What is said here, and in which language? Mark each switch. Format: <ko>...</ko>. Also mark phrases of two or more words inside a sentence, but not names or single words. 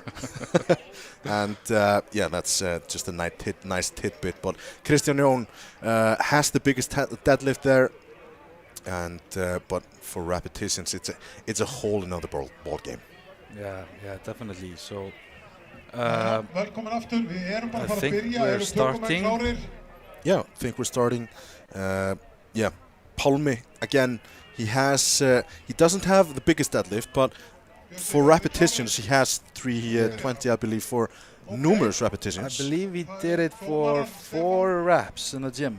<en>And that's just a nice tidbit. But Kristján Jón has the biggest deadlift there, and but for repetitions, it's a whole another ball game. Yeah, definitely. So</en> <is>Velkomin aftur, við erum bara</is> <en>I</en> <is>að fara að</is> <en>think</en> <is>byrja.</is> <en>we're</en> <is>Eru</is> <en>starting.</en> <is>tökumenn klárir?</is> <en>Yeah, I think we're starting. Pálmi again. He doesn't have the biggest deadlift, but for repetitions he has 320, I believe, for numerous I repetitions. believe he did it for 4 reps in the gym.</en>